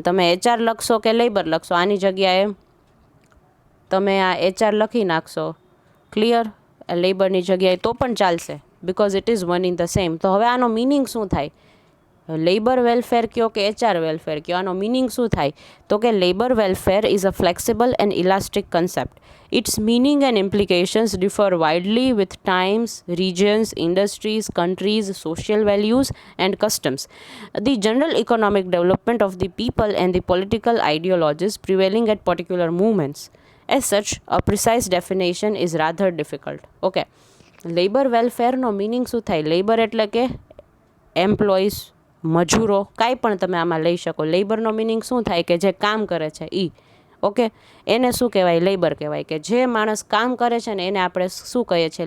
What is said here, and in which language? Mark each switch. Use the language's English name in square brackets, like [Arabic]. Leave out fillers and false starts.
[Gujarati] તમે HR લખશો કે લેબર લખશો, આની જગ્યાએ તમે આ HR લખી નાખશો. ક્લિયર? લેબરની જગ્યાએ તો પણ ચાલશે, [English] Because it is one in the same. [Gujarati] તો હવે આનો મિનિંગ શું થાય? લેબર વેલફેર કયો કે HR વેલફેર કયો, આનો મિનિંગ શું થાય? તો કે [English] Labour welfare is a flexible and elastic concept. Its meaning and implications differ widely with times, regions, industries, countries, social values, and customs, the general economic development of the people, and the political ideologies prevailing at particular movements. As such, a precise definition is rather difficult. [Gujarati] Okay, labour વેલફેરનો meaning શું થાય? Labour એટલે કે employees, મજૂરો, કાંઈ પણ તમે આમાં લઈ શકો. લેબરનો મિનિંગ શું થાય? કે જે કામ કરે છે એ. ઓકે, એને શું કહેવાય? લેબર કહેવાય. કે જે માણસ કામ કરે છે ને એને આપણે શું કહીએ છીએ?